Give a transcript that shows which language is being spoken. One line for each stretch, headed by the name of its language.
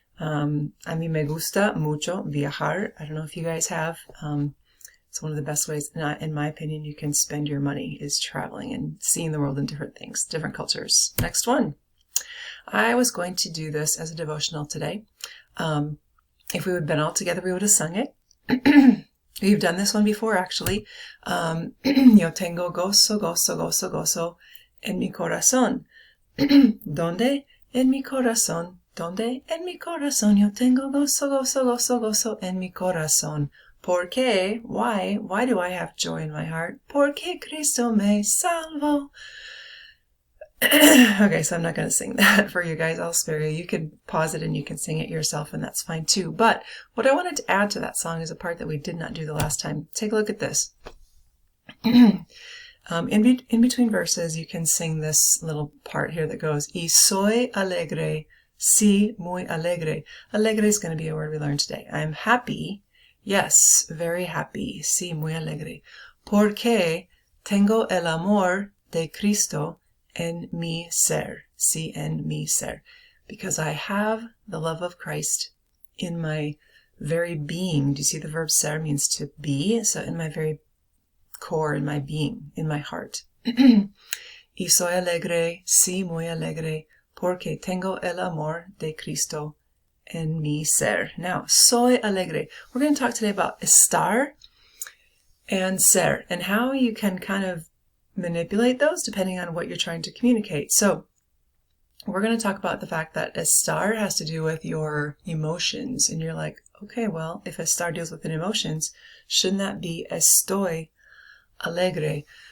Spanish: A mí me gusta mucho viajar.
English: I don't know if you guys have. It's one of the best ways, in my opinion, you can spend your money is traveling and seeing the world in different things, different cultures. Next one. I was going to do this as a devotional today. If we would have been all together, we would have sung it. We've done this one before, actually.
Spanish: Yo tengo gozo, gozo, gozo, gozo en mi corazón. ¿Dónde? En mi corazón. ¿Dónde? En mi corazón. Yo tengo gozo, gozo, gozo, gozo en mi corazón. ¿Por qué?
English: Why? Why do I have joy in my heart?
Spanish: Porque Cristo me salvó.
English: Okay, so I'm not going to sing that for you guys. I'll spare you. You can pause it and you can sing it yourself, and that's fine too. But what I wanted to add to that song is a part that we did not do the last time. Take a look at this. In between verses, you can sing this little part here that goes,
Spanish: Y soy alegre, sí, muy alegre.
English: Alegre is going to be a word we learned today. I'm happy. Yes, very happy.
Spanish: Sí, muy alegre. Porque tengo el amor de Cristo en mi ser. Sí, en mi ser.
English: Because I have the love of Christ in my very being. Do you see the verb ser means to be? So in my very core, in my being, in my heart.
Spanish: Y soy alegre, sí, muy alegre, porque tengo el amor de Cristo en mi ser. Now, soy alegre.
English: We're going to talk today about estar and ser and how you can kind of manipulate those depending on what you're trying to communicate. So, we're going to talk about the fact that estar has to do with your emotions. And you're like, okay, well, if estar deals with emotions, shouldn't that be
Spanish: estoy alegre?